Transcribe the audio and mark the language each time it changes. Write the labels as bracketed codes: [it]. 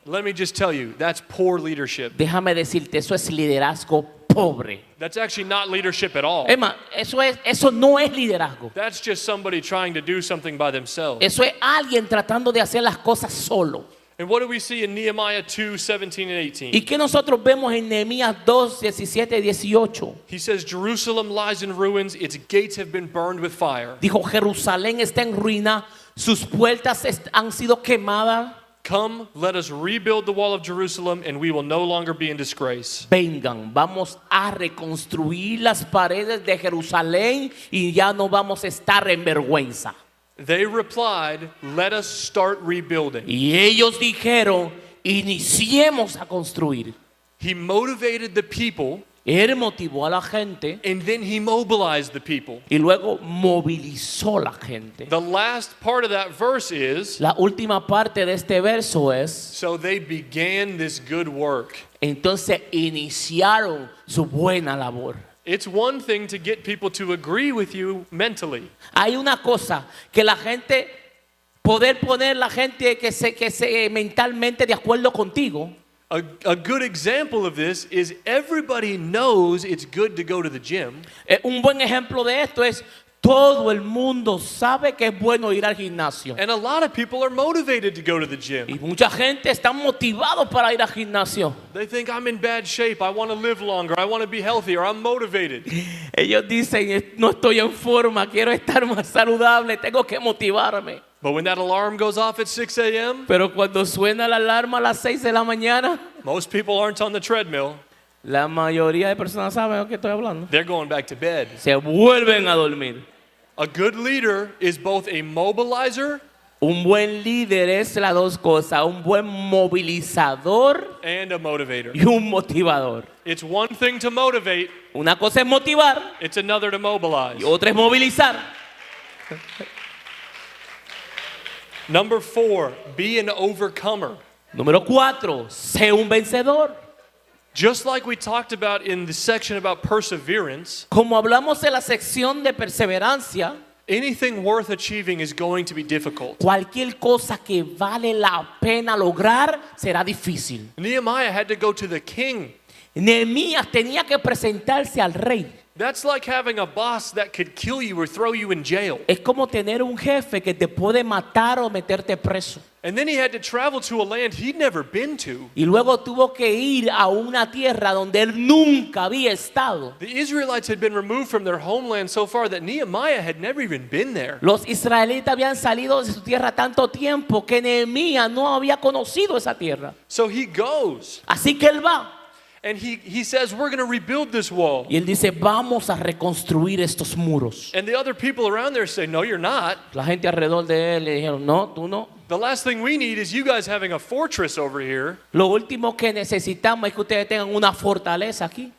[en] Let me just tell you, that's poor leadership. [es] Déjame decirte, eso es liderazgo pobre. [en] That's actually not leadership at all. [es] Emma, eso no es liderazgo. [en] That's just somebody trying to do something by themselves. [es] Eso es alguien tratando de hacer las cosas solo. [en] And what do we see in Nehemiah 2:17 and 18? [es] ¿Y qué nosotros vemos en Nehemías 2, 17 y 18? [en] He says, Jerusalem lies in ruins, its gates have been burned with fire. [es] Dijo, Jerusalén está en ruina, sus puertas han sido quemadas. [en] Come, let us rebuild the wall of Jerusalem, and we will no longer be in disgrace. [es] Vengan, vamos a reconstruir las paredes de Jerusalén y ya no vamos a estar en vergüenza. [en] They replied, let us start rebuilding. [es] Y ellos dijeron, iniciemos a construir. [en] He motivated the people, [es] Él motivó a la gente [en] and then he mobilized the people. [es] y luego movilizó la gente. [en] The last part of that verse is, [es] La última parte de este verso es, [en] so they began this good work. [es] entonces iniciaron su buena labor. [en] It's one thing to get people to agree with you mentally. [es] Hay una cosa que la gente, poder poner la gente que se mentalmente de acuerdo contigo. [en] A good example of this is everybody knows it's good to go to the gym. [es] Un buen ejemplo de esto es todo el mundo sabe que es bueno ir al gimnasio. [en] And a lot of people are motivated to go to the gym. [es] Y mucha gente está motivado para ir al gimnasio. [en] They think I'm in bad shape, I want to live longer, I want to be healthier, I'm motivated. [es] Ellos dicen, no estoy en forma, quiero estar más saludable, tengo que motivarme. [en] But when that alarm goes off at 6 a.m., [es] Pero cuando suena la alarma a las 6 de la mañana, [en] most people aren't on the treadmill. [es] la mayoría de personas saben de qué estoy hablando. [en] They're going back to bed. [es] Se vuelven a dormir. [en] A good leader is both a mobilizer [es] Un buen líder es las dos cosas, un buen movilizador [en] and a motivator. [es] y un motivador. [en] It's one thing to motivate, [es] Una cosa es motivar [en] it's another to mobilize. [es] y otra es movilizar. [en] Number 4, be an overcomer. [es] Número 4, sé un vencedor. [en] Just like we talked about in the section about perseverance, [es] Como hablamos en la sección de perseverancia, [en] anything worth achieving is going to be difficult. [es] cualquier cosa que vale la pena lograr será difícil. [en] Nehemiah had to go to the king. [es] Nehemías tenía que presentarse al rey. [en] That's like having a boss that could kill you or throw you in jail. [es] Es como tener un jefe que te puede matar o meterte preso. [en] And then he had to travel to a land he'd never been to. [es] Y luego tuvo que ir a una tierra donde él nunca había estado. [en] The Israelites had been removed from their homeland so far that Nehemiah had never even been there. [es] Los israelitas habían salido de su tierra tanto tiempo que Nehemías no había conocido esa tierra. [en] So he goes [es] Así que él va. [en] and he says, we're going to rebuild this wall. [es] Y él dice, vamos a reconstruir estos muros. [en] And the other people around there say, no, you're not. [es] La gente alrededor de él le dijeron, no, tú no. [en] The last thing we need is you guys having a fortress over here, [es] Lo último que necesitamos es que ustedes tengan una fortaleza aquí.